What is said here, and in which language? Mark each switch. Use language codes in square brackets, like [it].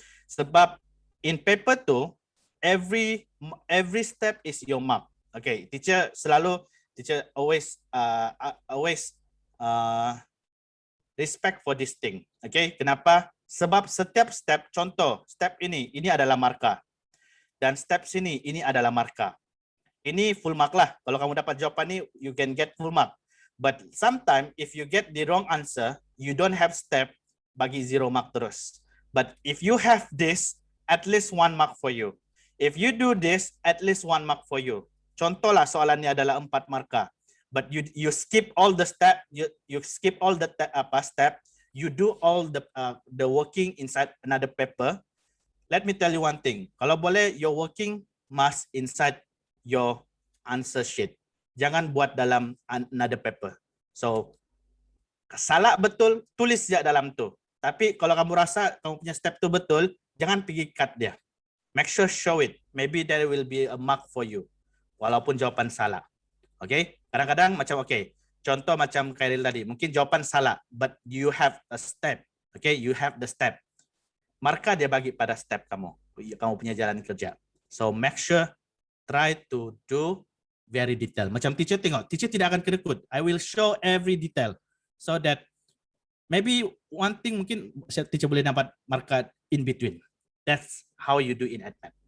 [ms] Sebab [en] in paper 2, every step is your mark. Okay, teacher always respect for this thing. [ms] Okay, kenapa? Sebab setiap step, contoh, step ini adalah marka. Dan step sini, ini adalah marka. Ini full mark lah. Kalau kamu dapat jawapan ini, [en] you can get full mark. But sometimes if you get the wrong answer, you don't have step, [ms] bagi 0 mark terus. [en] But if you have this, at least 1 mark for you. If you do this, at least 1 mark for you. [ms] Contohlah soalannya adalah 4 marka. [en] But you skip all the step, you skip all the step, you do all the working inside another paper. Let me tell you one thing. [ms] Kalau boleh, [en] your working must inside your answer sheet. [ms] Jangan buat dalam [en] another paper. [ms] So, salah betul, tulis je dalam tu. Tapi kalau kamu rasa kamu punya step tu betul, jangan pergi cut dia. [en] Make sure show it. Maybe there will be a mark for you. [ms] Walaupun jawapan salah. Okay? Kadang-kadang macam okay. Contoh macam Khairil tadi. Mungkin jawapan salah. [en] But you have a step. Okay? You have the step. [ms] Marka dia bagi pada step kamu. Kamu punya jalan kerja. [en] So make sure try to do very detail. [ms] Macam teacher tengok, teacher tidak akan kerekut. [en] I will show every detail so that maybe one thing [ms] mungkin teacher boleh dapat marka [en] in between. That's how you do in AdMath.